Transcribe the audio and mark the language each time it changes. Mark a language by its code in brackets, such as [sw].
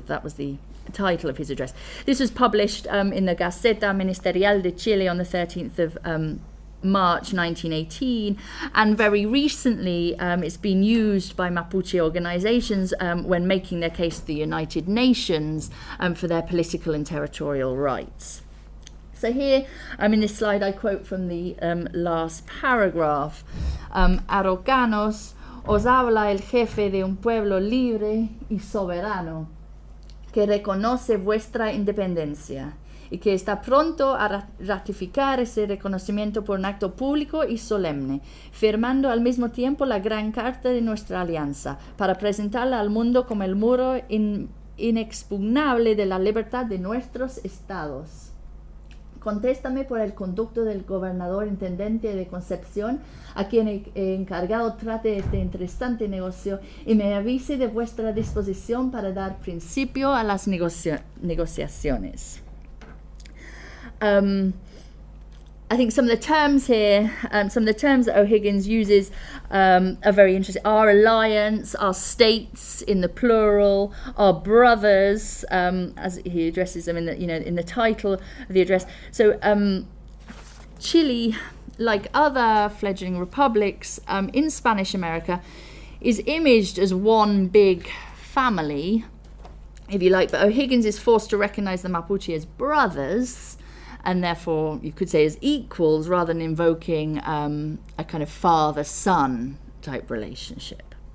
[en] That was the title of his address. This was published in the Gaceta Ministerial de Chile on the 13th of March 1918, and very recently it's been used by Mapuche organizations when making their case to the United Nations for their political and territorial rights. So here, in this slide, I quote from the last paragraph. [es] Araucanos, os habla el jefe de un pueblo libre y soberano, que reconoce vuestra independencia y que está pronto a ratificar ese reconocimiento por un acto público y solemne, firmando al mismo tiempo la gran carta de nuestra alianza, para presentarla al mundo como el muro inexpugnable de la libertad de nuestros estados. Contéstame por el conducto del gobernador intendente de Concepción, a quien he encargado trate este interesante negocio, y me avise de vuestra disposición para dar principio a las negociaciones. [en] I think some of the terms here, some of the terms that O'Higgins uses are very interesting. Our alliance, our states in the plural, our brothers, as he addresses them in the title of the address. So Chile, like other fledgling republics in Spanish America, is imaged as one big family, if you like. But O'Higgins is forced to recognize the Mapuche as brothers, and therefore you could say as equals, rather than invoking a kind of father-son type relationship.